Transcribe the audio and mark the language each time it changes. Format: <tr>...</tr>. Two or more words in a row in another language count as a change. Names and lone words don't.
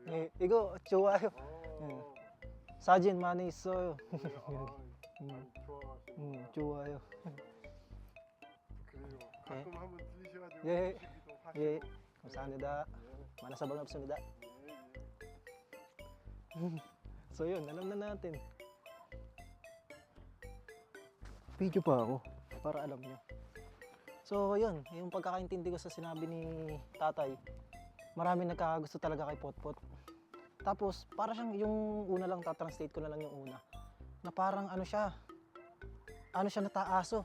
<ko>예, 이거 좋아요. 사진 많이 있어요. 많이 좋아하시는 좋아요. 그래요. 가끔 한번 들리셔가지고 예. 드시기도 하시고. 예, 감사합니다. 예.</ko> <tl>Mana sa 없습니다.</tl> <ko>예.</ko> <tl>So yun, alam na natin. Video pa ako para alam nyo. So yun, yung pagkakaintindi ko sa sinabi ni tatay, maraming nagkakagusto talaga kay Potpot. Tapos, para siyang yung una lang, tatranslate ko na lang yung una. Na parang ano siya na taaso.</tl>